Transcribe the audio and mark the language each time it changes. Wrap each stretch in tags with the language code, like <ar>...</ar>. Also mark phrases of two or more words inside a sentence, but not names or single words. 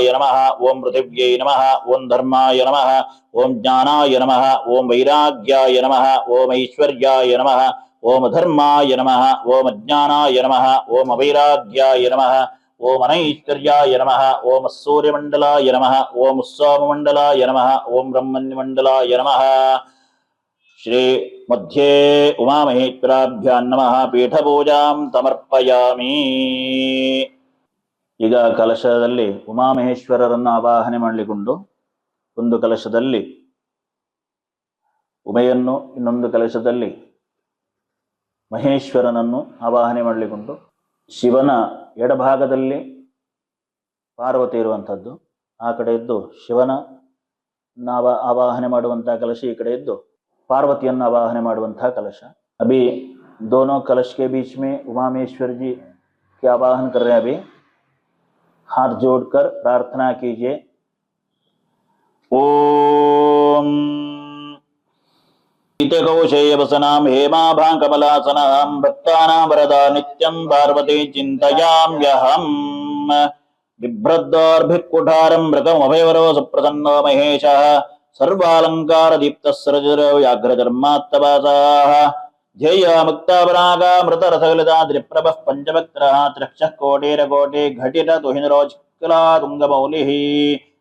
<sa>नमः ओं पृथिव्यै नमः ओं धर्माय नमः ओं ज्ञानाय नमः ओं वैराग्याय नमः ओं ऐश्वर्याय नमः ओं धर्माय नमः ओं अज्ञानाय नमः ओं अवैराग्याय नमः ओं अनैश्वर्याय नमः ओं सूर्यमण्डलाय नमः ओं सोममण्डलाय नमः ओं ब्रह्मण्यमण्डलाय नमः श्री मध्ये उमामहेश्वराभ्यां नमः पीठपूजां समर्पयामि</sa> <kn>ಈಗ ಕಲಶದಲ್ಲಿ ಉಮಾಮಹೇಶ್ವರರನ್ನು ಆವಾಹನೆ ಮಾಡಿಕೊಂಡು ಒಂದು ಕಲಶದಲ್ಲಿ ಉಮೆಯನ್ನು ಇನ್ನೊಂದು ಕಲಶದಲ್ಲಿ ಮಹೇಶ್ವರನನ್ನು ಆವಾಹನೆ ಮಾಡಿಕೊಂಡು ಶಿವನ ಎಡಭಾಗದಲ್ಲಿ ಪಾರ್ವತಿ ಇರುವಂಥದ್ದು, ಆ ಕಡೆ ಇದ್ದು ಶಿವನ ಆವಾಹನೆ ಮಾಡುವಂತಹ ಕಲಶ, ಈ ಕಡೆ ಇದ್ದು ಪಾರ್ವತಿಯನ್ನು ಆವಾಹನೆ ಮಾಡುವಂತಹ ಕಲಶ।</kn> <hi>अभी दोनों कलश के बीच में उमामेश्वर जी के आवाहन कर रहे हैं। अभी हाथ जोड़कर प्रार्थना कीजिए।</hi> <sa>ओम कौशेयवसनां हेमाभाङ्कमलासनां भक्तानां वरदा नित्यं पार्वती चिन्तयाम्यहम्। बिभ्रद्वार्भिक्कुठारं मृगमभयवरो सुप्रसन्नो महेशः सर्वालङ्कारदीप्तः सरजरो व्याघ्रधर्मात्तवासाः ध्येय मुक्तापरागा मृतरसकलिताद्रिप्रभः पञ्चवक्त्रः त्र्यक्षः कोटिरकोटि घटित तुहिनरोज्ज्वला तुङ्गमौलिः</sa>